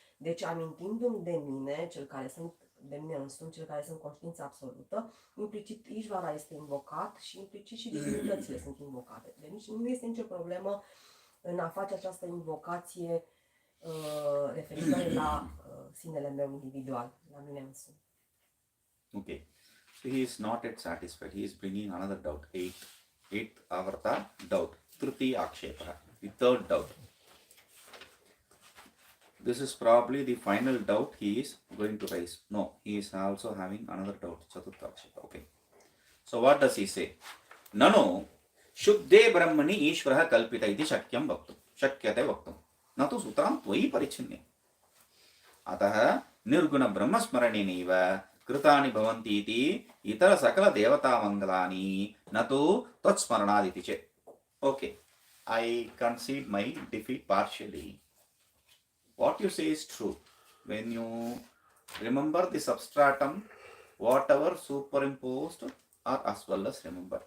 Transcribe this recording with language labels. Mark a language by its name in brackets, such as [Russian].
[Romanian] Deci, amintindu-mi de mine, de mine însumi, cel care sunt conștiința absolută, implicit Ishvara este invocat și implicit și divinitățile sunt invocate. Deci nu este nicio problemă în a face această invocație referitoare la sinele meu individual, la mine însumi. [English] Okay. So he is not yet satisfied. He is bringing another doubt. Eighth avarta doubt. [Sanskrit] Tritiya akshepa. [English] The third doubt. This is probably the final doubt he is going to raise. No, he is also having another doubt. [Sanskrit] Chaturtha akshepa. [English] Okay. So what does he say? [Sanskrit] Nano शुद्धे ब्रह्मणि ईश्वरः कल्पित इति शक्यं वक्तुं शक्यते वक्तुं न तु सूत्रां त्वयि परिच्छिन्ने अतः निर्गुण ब्रह्मस्मरणेनैव कृतानि भवन्ति इति इतर सकल देवतामङ्गलानि न तु त्वत्स्मरणादिति चेत्. [English] Okay, I concede my defeat partially. What you say is true. When you remember the substratum, whatever superimposed are as well as remembered.